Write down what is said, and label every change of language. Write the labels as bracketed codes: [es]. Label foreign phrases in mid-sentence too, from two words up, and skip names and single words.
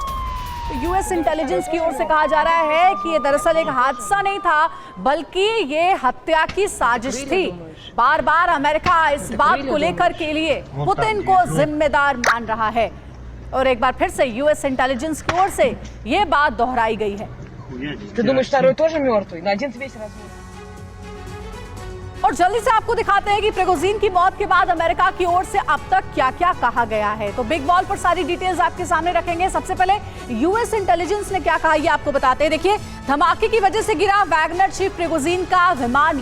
[en] US intelligence [hi] की ओर से कहा जा रहा है कि ये दरअसल एक हादसा नहीं था, बल्कि ये हत्या की साजिश थी। बार बार अमेरिका इस बात को लेकर के लिए पुतिन को जिम्मेदार मान रहा है और एक बार फिर से [en] US intelligence [hi] की ओर से ये बात दोहराई गई है। [ru] Ты думаешь, второй тоже мертвый? На один весь разбит. [hi] और जल्दी से आपको दिखाते हैं कि प्रिगोजिन की मौत के बाद अमेरिका की ओर से अब तक क्या क्या कहा गया है। तो [en] big wall [hi] पर सारी डिटेल्स आपके सामने रखेंगे। सबसे पहले [en] US intelligence [hi] ने क्या कहा ये आपको बताते हैं। देखिए, धमाके की वजह से गिरा वैगनर चीफ प्रिगोजिन का विमान।